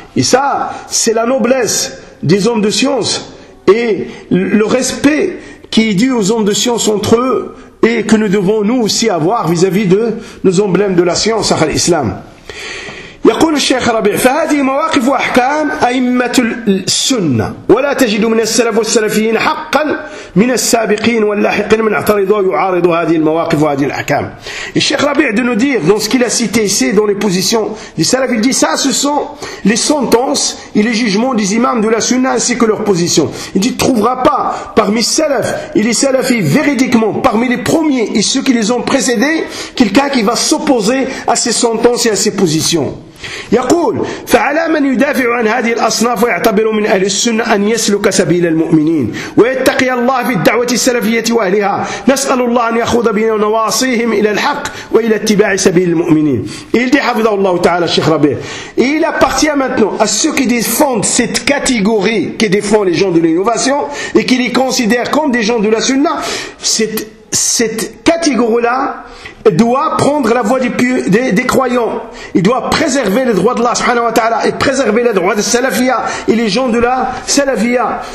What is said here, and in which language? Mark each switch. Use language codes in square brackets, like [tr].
[fr] Et ça, c'est la noblesse des hommes de science, et le respect qui est dû aux hommes de science entre eux, et que nous devons nous aussi avoir vis-à-vis de nos emblèmes de la science, à l'islam. [ar] يقول الشيخ ربيع فهذه مواقف وأحكام أئمة السنة ولا تجد من السلف والسلفيين حقا من السابقين واللاحقين من اعترض ويعارض هذه المواقف وهذه الأحكام. [fr] الشيخ ربيع de nous dire dans ce qu'il a cité ici dans les positions des salaf, il dit ça, ce sont les sentences et les jugements des imams de la sunna ainsi que leurs positions. Il dit, tu ne trouveras pas parmi salaf et les salafis véridiquement parmi les premiers et ceux qui les ont précédés quelqu'un qui va s'opposer à ces sentences et à ces positions. [ar] يقول فعلى من يدافع عن هذه الأصناف ويعتبر من أهل السنة أن يسلك سبيل المؤمنين ويتقي الله في الدعوة السلفية وأهلها نسأل الله أن يأخذ بنواصيهم إلى الحق وإلى اتباع سبيل المؤمنين. [fr] Il dit [ar] حفظه الله تعالى الشيخ ربيع. [fr] Il appartient maintenant à ceux qui défendent cette catégorie qui défend les gens de l'innovation et qui les considèrent comme des gens de la sunna, cette catégorie là doit prendre la voie des croyants. Il doit préserver les droits de Allah subhanahu wa ta'ala et préserver les droits des salafia et les gens de la salafia.